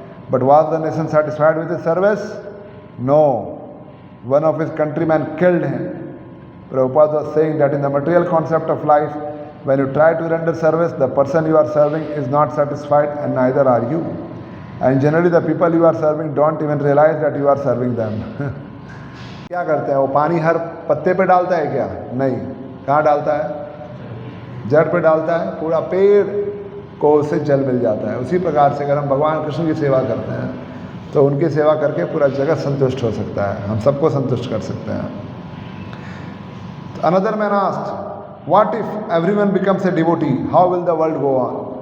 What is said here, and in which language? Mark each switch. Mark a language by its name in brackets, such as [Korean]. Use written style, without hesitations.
[English] But was the nation satisfied with his service? No. One of his countrymen killed him. Prabhupada was saying that in the material concept of life, when you try to render service, the person you are serving is not satisfied and neither are you. And generally the people you are serving don't even realize that you are serving them. [Hindi] क्या करते हैं वो, पानी हर पत्ते पे डालता है क्या? नहीं। कहाँ डालता है? जड़ पे डालता है, पूरा पेड़ को उससे जल मिल जाता है। उसी प्रकार से अगर हम भगवान कृष्ण की सेवा करते हैं तो उनकी सेवा करके पूरा जगत संतुष्ट हो सकता है, हम सबको संतुष्ट कर सकते हैं। [English] Another man asked, what if everyone becomes a devotee? How will the world go on?